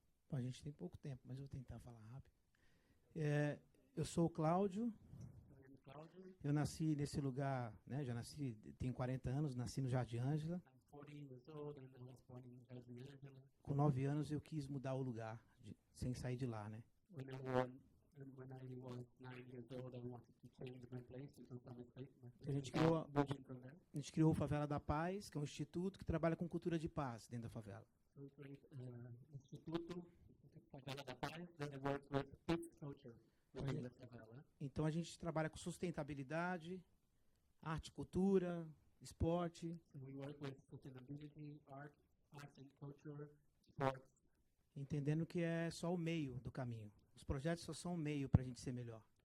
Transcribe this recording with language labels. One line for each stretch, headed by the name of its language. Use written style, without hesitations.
Portuguese: Bom, a gente tem pouco tempo, mas eu vou tentar falar rápido. Eu sou o Cláudio. Eu nasci nesse lugar, né? Já nasci, tenho 40 anos, nasci no Jardim Ângela.
English: 14 years old, and I was born in Los Angeles.
Portuguese: Com 9 anos eu quis mudar o lugar, sem sair de lá, né?
English: When I was 9 years old, I wanted to change my place to some place.
Portuguese: A gente criou a Favela da Paz, que é um instituto que trabalha com cultura de paz dentro da favela.
English: So we created Instituto Favela da Paz, that I work with peace culture within the favela.
Portuguese: Então a gente trabalha com sustentabilidade, arte, cultura, esporte.
English: So we work with sustainability, arts and culture, sports.
Portuguese: Entendendo que é só o meio do caminho. Os projetos só são o meio para a gente ser melhor.